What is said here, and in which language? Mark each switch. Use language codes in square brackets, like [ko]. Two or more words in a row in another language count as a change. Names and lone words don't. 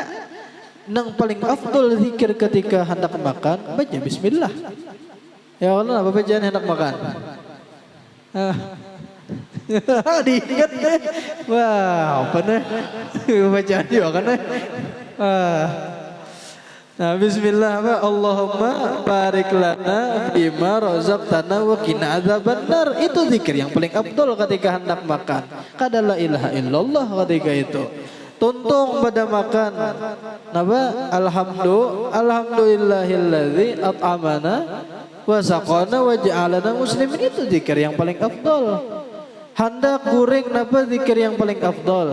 [bjn] Nang paling afdol zikir ketika hendak makan baca bismillah. Ya Allah, apa bacaan hendak makan? Diingat deh. Wah, apa nih? Bacaan juga kan nih. Nah, bismillah apa? [ar] اللهم بارك لنا بما رزقتنا وقنا عذاب النار. [bjn] Itu zikir yang paling afdol ketika hendak makan. Kada [ar] لا إله إلا الله [bjn] ketika itu. Tuntung pada makan. Napa? [ar] الحمد لله الذي أطعمنا وسقانا وجعلنا مسلمين. [bjn] Itu zikir yang paling afdol. Hendak goreng napa zikir yang paling afdol?